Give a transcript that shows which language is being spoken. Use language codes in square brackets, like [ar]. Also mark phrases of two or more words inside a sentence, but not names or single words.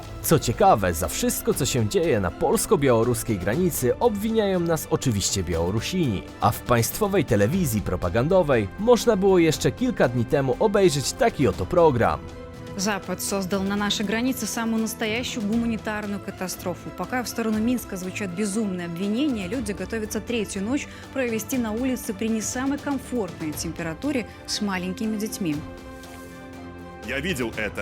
[pl] Co ciekawe, za wszystko co się dzieje na polsko-białoruskiej granicy obwiniają nas oczywiście Białorusini, a w państwowej telewizji propagandowej można było jeszcze kilka dni temu obejrzeć taki oto program. [ru] Запад создал на нашей границе самую настоящую гуманитарную катастрофу. Пока в сторону Минска звучат безумные обвинения, люди готовятся третью ночь провести на улице при не самой комфортной температуре с маленькими детьми. Я видел это.